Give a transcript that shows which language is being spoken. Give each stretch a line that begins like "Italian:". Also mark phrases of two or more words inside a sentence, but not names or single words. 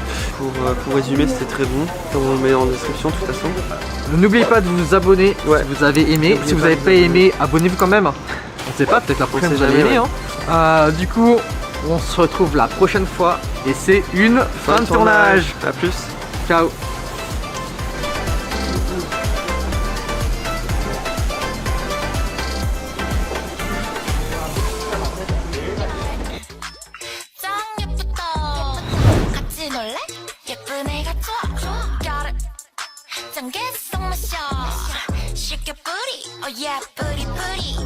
French: Pour résumer, c'était très bon. Comme on le met en description, de toute façon. N'oubliez pas de vous abonner si vous avez aimé. Si vous n'avez pas aimé, abonnez-vous quand même. On sait pas, peut-être la prochaine vous allez aimer. Hein. Du coup, on se retrouve la prochaine fois et c'est une fin de tournage. A plus. Ciao.
Korean: 예쁜 애가 좋아
English: got it
Korean: 짠 개성 마셔 쉽게 뿌리
English: oh yeah
Korean: 뿌리 뿌리